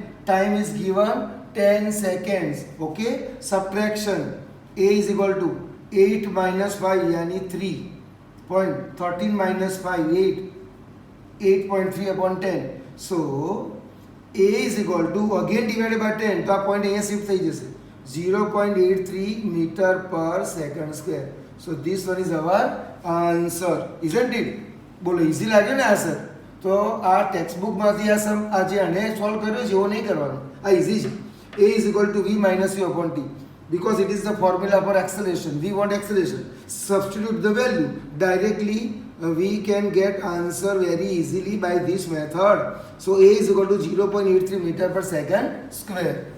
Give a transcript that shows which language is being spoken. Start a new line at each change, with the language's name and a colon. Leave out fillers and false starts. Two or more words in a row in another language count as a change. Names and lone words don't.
English: Time is given 10 seconds. Okay, subtraction. A is equal to 8 minus 5 yani 3. 13 minus 5 8. 8.3 upon 10. So A is equal to again divided by 10.
Hindi: तो आप
Gujarati: point અહીંયા shift થઈ જશે.
English: 0.83 meter per second square. So this one is our answer, isn't it?
Gujarati: બોલો easy લાગ્યો ને આન્સર? તો આ ટેક્સ્ટબુક માંથી આ જે આને સોલ્વ કર્યો છે એવો નહીં કરવાનો. આ easy છે.
English: A is equal to V minus U upon T. Because it is the formula for acceleration. We want acceleration. Substitute the value. Directly we can get answer very easily by this method. So A is equal to 0.83 meter per second square.